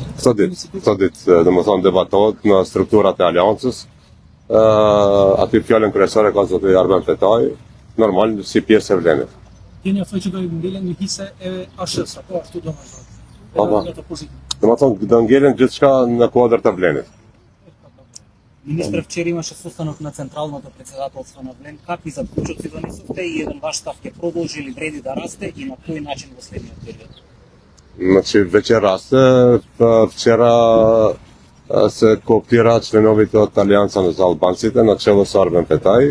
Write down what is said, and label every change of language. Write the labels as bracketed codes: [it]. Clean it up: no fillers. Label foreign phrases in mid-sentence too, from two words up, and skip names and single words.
[sq] Këto ditë, domethënë debatohet në strukturat e aleancës. Aty fjalën kryesore ka zoti Arben Fetaj, normal si pjesë e vlenit. Keni afër që do i ngelen një hise e ASH-s, apo ashtu do Po, po. Domethënë do ngelen gjithçka në kuadër të vlenit. [mk] Министр, вчера имаше состанок на Централното председателство на Влен. Какви заклучоци донесовте и еден ваш став ќе продолжи ли вреди да расте и на кој начин во следниот период? Значи вече расте. Вчера се кооптира членовите од Алијанса за албанците на чело со Арбен Петај.